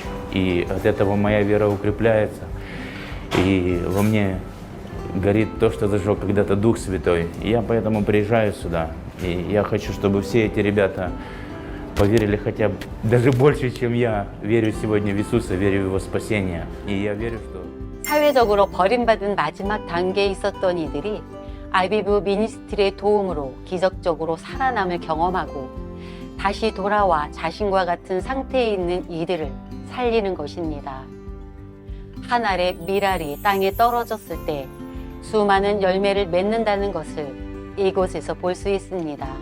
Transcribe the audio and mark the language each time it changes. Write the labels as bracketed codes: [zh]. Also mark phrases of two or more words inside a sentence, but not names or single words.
[ru] И от этого моя вера укрепляется, и во мне горит то, что зажег когда-то Дух Святой. И я поэтому приезжаю сюда. И я хочу, чтобы все эти ребята поверили хотя бы даже больше, чем я. Верю сегодня в Иисуса, верю в Его спасение. И я верю, что [ko] 사회적으로 버림받은 마지막 단계에 있었던 이들이 아비브 미니스트리의 도움으로 기적적으로 살아남을 경험하고 다시 돌아와 자신과 같은 상태에 있는 이들을 살리는 것입니다. 한 알의 밀알이 땅에 떨어졌을 때 수많은 열매를 맺는다는 것을 이곳에서 볼 수 있습니다.